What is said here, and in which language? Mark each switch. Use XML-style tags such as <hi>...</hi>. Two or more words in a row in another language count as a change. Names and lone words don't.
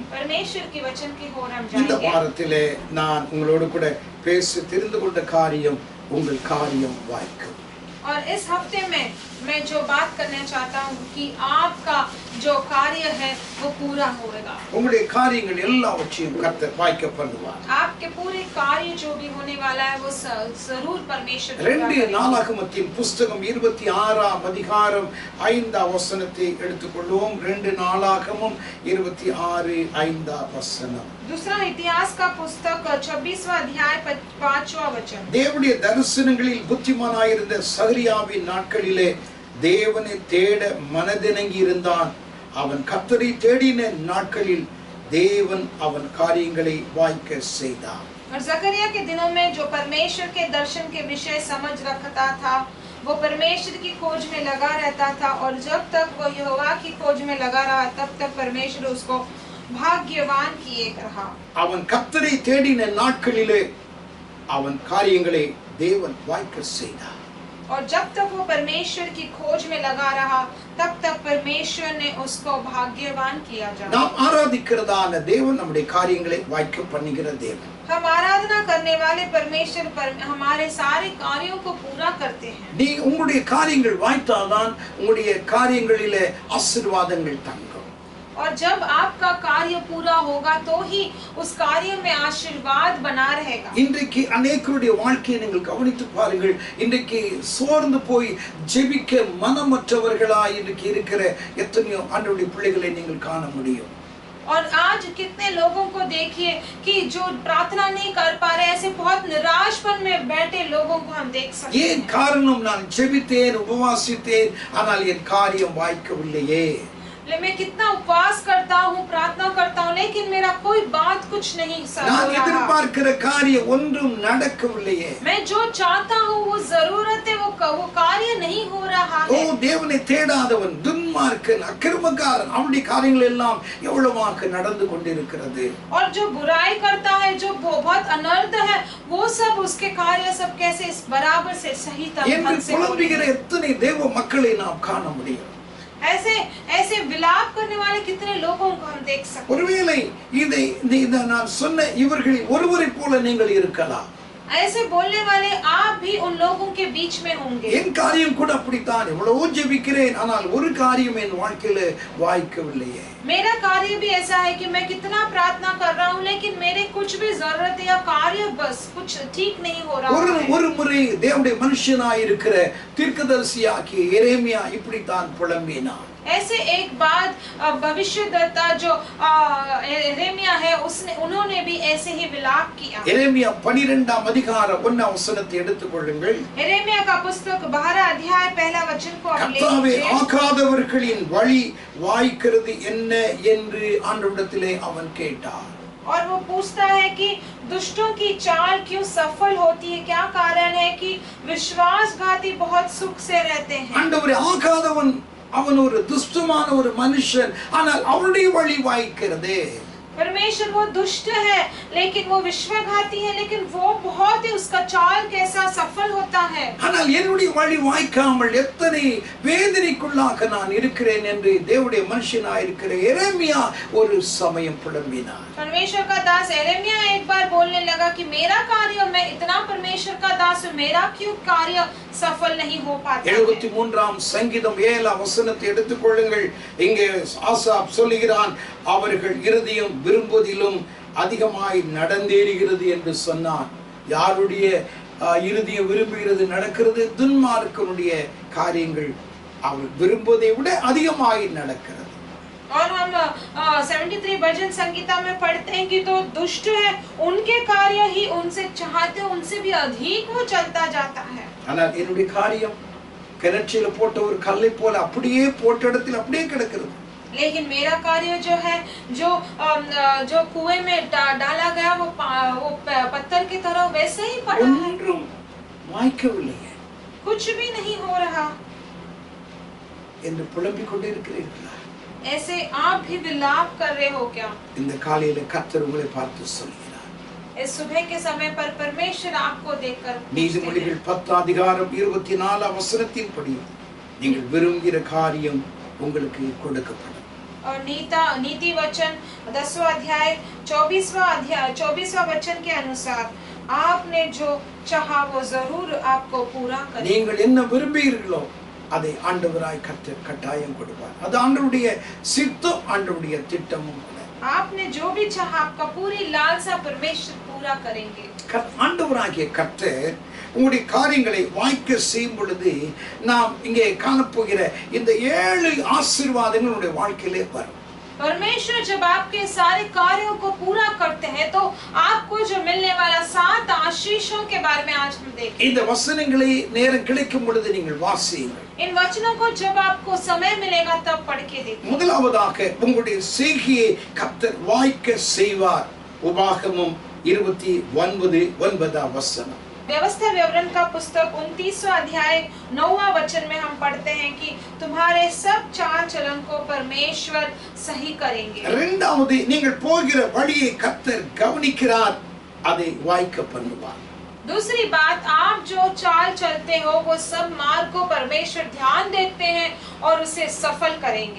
<hi>परमेश्वर की वचन की ओर हम</hi> <ta>இந்த</ta> <hi>जाएंगे।</hi> <ta>வாரத்திலே நான் உங்களோடு கூட பேசி தெரிந்து கொண்ட காரியம் உங்கள் காரியம் வாய்க்கும்.</ta> <hi>और इस हफ्ते में मैं जो बात करना चाहता हूँ कि आपका जो कार्य है वो पूरा होगा।</hi> <ta>உங்களுடைய காரியங்கள் எல்லாவற்றையும் கர்த்தர் வாய்க்க பண்ணுவார்.</ta> <hi>आपके पूरे कार्य जो भी होने वाला है वो जरूर परमेश्वर पूरा 2 करेगा।</hi> <ta>நாளாகமத்தின் புஸ்தகம் 26ஆம் அதிகாரம் 5ஆம் வசனத்தை எடுத்துக்கொள்வோம். 2 நாளாகமம் 26:5 வசனம்.</ta> <hi>दूसरा इतिहास का पुस्तक 26वां अध्याय 5वां वचन।</hi> <ta>தேவனுடைய தரிசனங்களில் புத்திமானாயிருந்த சகரியாவின் நாட்களிலே தேவனை தேட மனதிணங்கி இருந்தான். அவன் கர்த்தரை தேடின நாட்களில் தேவன் அவன் காரியங்களை வாய்க்க செய்தார்.</ta> <hi>और जकरिया के दिनों में जो परमेश्वर के दर्शन के विषय समझ रखता था वो परमेश्वर की खोज में लगा रहता था, और जब तक वो यहोवा की खोज में लगा रहा तब तक परमेश्वर उसको भाग्यवान किए रहा।</hi> <ta>அவன் கர்த்தரை தேடின நாட்களிலே அவன் காரியங்களை தேவன் வாய்க்க செய்தார்.</ta> <hi>और जब तक वो परमेश्वर की खोज में लगा रहा तब तक परमेश्वर ने उसको भाग्यवान किया।</hi> <ta>நாம் ஆராதிக்கிறதான தேவன் நம்முடைய காரியங்களை வாய்க்க பண்ணுகிற தேவன்.</ta> <hi>हम आराधना करने वाले परमेश्वर हमारे सारे कार्यों को पूरा करते हैं।</hi> <ta>நீ உங்களுடைய காரியங்கள் வாய்த்தாதான் உங்களுடைய காரியங்களிலே ஆசீர்வாதங்கள் தங்கும்.</ta> <hi>और जब आपका कार्य पूरा होगा तो ही उस कार्य में आशीर्वाद बना रहेगा।</hi> <ta>இன்றைக்கு अनेकருடைய வாழ்க்கையை நீங்கள் கவனித்து பாருங்கள். இன்றைக்கு சோர்ந்து போய் ஜெபிக்க மனமற்றவர்களாய் இன்றைக்கு இருக்கிற எத்தனையோ ஆண்டவருடைய பிள்ளைகளை நீங்கள் காண முடியும்.</ta> <hi>और आज कितने लोगों को देखिए कि जो प्रार्थना नहीं कर पा रहे, ऐसे बहुत निराशपन में बैठे लोगों को हम देख सकते हैं।</hi> <ta>ஏன் காரணம்? நான் ஜெபித்தேன், உபவாசித்தேன், ஆனால் என் காரியம் வாய்க்கவில்லையே.</ta> <hi>मैं कितना उपवास करता हूँ, प्रार्थना करता हूँ, लेकिन मेरा कोई बात कुछ नहीं</hi> <ta>நான் எதிர்பார்க்கிற காரியம் ஒன்றும் நடக்கவில்லையே.</ta> <hi>मैं जो चाहता हूँ वो जरूरत है वो कार्य नहीं हो रहा है।</hi> <ta>ஓ தேவனை தேடாதவன், துன்மார்க்கன், அக்கிரமக்காரன், அவனுடைய காரியங்கள் எல்லாம் எவ்வளவாக நடந்து கொண்டிருக்கிறது.</ta> <hi>और जो बुराई करता है, जो बहुत अनर्थ है, वो सब उसके कार्य सब कैसे बराबर से सही तरह से</hi> <ta>புலம்புகிற எத்தனை தேவ மக்களை நாம் காண முடியும்.</ta> <hi>ऐसे विलाप करने वाले कितने लोगों को हम देख सकते हैं।</hi> <ta>ஒருவேளை இதை நான் சொன்ன இவர்களில் ஒருவரை போல நீங்கள் இருக்கலாம்.</ta> <hi>ऐसे बोलने वाले आप भी उन लोगों के बीच में होंगे।</hi> <ta>என் காரியம் கூட அப்படித்தான், எவ்வளவோ ஜெபிக்கிறேன், ஆனால் ஒரு காரியம் என் வாழ்க்கையில வாய்க்கவில்லையே.</ta> <hi>मेरा कार्य भी ऐसा है कि मैं कितना प्रार्थना कर रहा हूँ, लेकिन मेरे कुछ भी जरूरत या कार्य बस कुछ ठीक नहीं हो रहा है।</hi> <ta>ஒரு முறை தேவனுடைய மனுஷனாய் இருக்கிற தீர்க்கதரிசியாகிய எரேமியா இப்படித்தான் புலம்பினான்.</ta> <hi>ऐसे एक बात भविष्यद्वक्ता जो यिर्मयाह है उन्होंने भी ऐसे ही विलाप किया।</hi> <ta>எரேமியா 12ஆம் அதிகாரம் 1ஆம் வசனத்தை எடுத்துக்கொள்ளுங்கள்.</ta> <hi>यिर्मयाह का पुस्तक 12 अध्याय पहला वचन को हम ले</hi> <ta>கர்த்தாவே</ta> <hi>लीजिए।</hi> <ta>ஆகாதவர்களின் வழி வாய்க்கிறது என்ன என்று ஆண்டவரிடத்திலே அவன் கேட்டான்.</ta> <hi>और वो पूछता है कि दुष्टों की चाल क्यों सफल होती है, क्या कारण है कि विश्वासघाती बहुत सुख से रहते हैं।</hi> <ta>ஆண்டவரே ஆகாதவன் அவன் ஒரு துஷ்டமான ஒரு மனுஷன், ஆனால் அவனுடைய வழி வாய்க்கிறதே.</ta> <hi>परमेश्वर वो दुष्ट है लेकिन वो विश्वासघाती है, लेकिन वो बहुत ही उसका चाल कैसा सफल होता है।</hi> <ta>ஆனால் என்னுடைய வழி வாய்க்காமல் எத்தனை வேதனைக்குள்ளாக நான் இருக்கிறேன் என்று தேவனுடைய மனுஷனாய் இருக்கிற எரேமியா ஒரு சமயம் புலம்பினார்.</ta> <hi>परमेश्वर का दास यिर्मयाह एक बार बोलने लगा कि मेरा कार्य, मैं इतना परमेश्वर का दास हूँ, मेरा क्यों कार्य सफल नहीं हो पाता है।</hi> <ta>73ஆம் சங்கீதம் 7ஆம் வசனத்தை எடுத்துக்கொள்ளுங்கள். இங்கே ஆசாப் சொல்லுகிறான், அவர்கள் இருதயம் விரும்புவதிலும் அதிகமாய் நடந்தேறுகிறது என்று சொன்னான். யாருடைய இருதயம் விரும்புகிறது நடக்கிறது? துன்மார்க்கனுடைய காரியங்கள் அவள் விரும்புவதை விட அதிகமாய் நடக்கிறது.</ta> <hi>और हम 73 भजन संगीता में पढ़ते हैं कि तो दुष्ट है, उनके कार्य ही उनसे चाहते, उनसे भी अधिक वो चलता जाता है।</hi> <ta>ஆனால் என்னுடைய காரியம் கிணற்றில போட்ட ஒரு கல்லை போல அப்படியே போட்ட இடத்தில் அப்படியே கிடக்கிறது.</ta> <hi>लेकिन मेरा कार्य जो है, जो कुएं में डाला गया वो पत्थर की तरह वैसे ही पड़ा है,</hi> <ta>ஒன்றும் வாய்க்கவில்லையே,</ta> <hi>कुछ भी नहीं हो रहा</hi> <ta>என்று புலம்பிக் கொண்டிருக்கிறீர்களா?</ta> <hi>ऐसे आप भी विलाप कर रहे हो क्या?</hi> <ta>இந்த காலையில கர்த்தர் உங்களை பார்த்து சொல்கிறார்.</ta> <hi>इस सुबह के समय पर परमेश्वर आपको देखकर</hi> <ta>நீதிமொழிகள் 10 அதிகாரம் 24 வசனத்தின்படி நீங்கள் விரும்புகிற காரியம் உங்களுக்கு கொடுக்கப்படும்.</ta> <hi>और नीति वचन 10वां अध्याय 24वां वचन के अनुसार आपने जो चाहा वो जरूर आपको पूरा करेगा।</hi> <ta>நீங்கள் என்ன விரும்புகிறீர்களோ அதை ஆண்டவராய் கர்த்தர் கட்டாயம் கொடுப்பார். அது ஆண்டவருடைய சித்தம், ஆண்டவருடைய திட்டமும் கூட.</ta> <hi>आपने जो भी चाहा आपका पूरी लालसा परमेश्वर पूरा करेंगे।</hi> <ta>ஆண்டவராகிய கர்த்தர் உங்களுடைய காரியங்களை வாய்க்க செய்யும் பொழுது நாம் இங்கே காணப்போகிற இந்த 7 ஆசீர்வாதங்கள் உங்களுடைய வாழ்க்கையிலே வரும்.</ta> <hi>परमेश्वर जब आपके सारे कार्यों को पूरा करते हैं तो आपको जो मिलने वाला 7 आशीषों के बारे में आज हम देखेंगे।</hi> <ta>இந்த வசனங்களை நேரம் கிடைக்கும் பொழுது நீங்கள் வாசியுங்கள்.</ta> <hi>इन वचनों को जब आपको समय मिलेगा तब पढ़ के देखिए।</hi> <ta>முதலாவதாக உங்களுடைய செய்கையை கர்த்தர் வாய்க்க செய்வார். உபாகமம் 29:9 வசனம்.</ta> <hi>व्यवस्था विवरण का पुस्तक 29वां अध्याय 9वां वचन में हम पढ़ते हैं कि तुम्हारे सब चाल चलन को परमेश्वर सही करेंगे।</hi> <ta>இரண்டாவது, நீங்கள் போகிற வழியை கர்த்தர் கவனிக்கிறார், அதை வாய்க்க பண்ணுவார்.</ta> <hi>दूसरी बात, आप जो चाल चलते हो वो सब मार्ग को परमेश्वर ध्यान देते हैं और उसे सफल करेंगे।</hi>